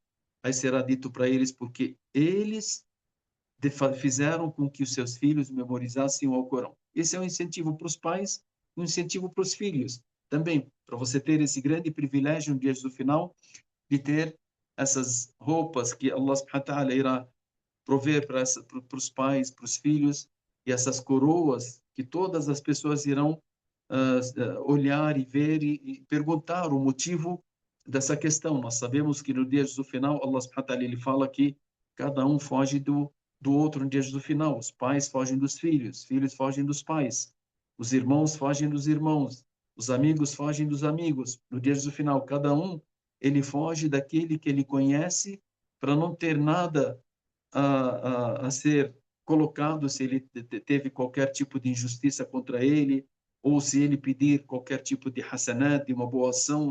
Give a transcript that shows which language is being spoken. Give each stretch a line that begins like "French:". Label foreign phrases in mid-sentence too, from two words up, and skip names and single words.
Portuguese: Aí será dito para eles porque eles fizeram com que os seus filhos memorizassem o Alcorão. Esse é um incentivo para os pais, um incentivo para os filhos. Também, para você ter esse grande privilégio no dia do final, de ter essas roupas que Allah
Arabic: سبحانه وتعالى
Portuguese: irá prover para os pais, para os filhos, e essas coroas que todas as pessoas irão olhar e ver e perguntar o motivo dessa questão. Nós sabemos que no dia do final, Allah
Arabic: سبحانه وتعالى
Portuguese: ele fala que cada um foge do outro no dia do final. Os pais fogem dos filhos fogem dos pais, os irmãos fogem dos irmãos, os amigos fogem dos amigos. No dia do final, cada um ele foge daquele que ele conhece para não ter nada a ser colocado se ele teve qualquer tipo de injustiça contra ele, ou se ele pedir qualquer tipo de hasanat, de uma boa ação.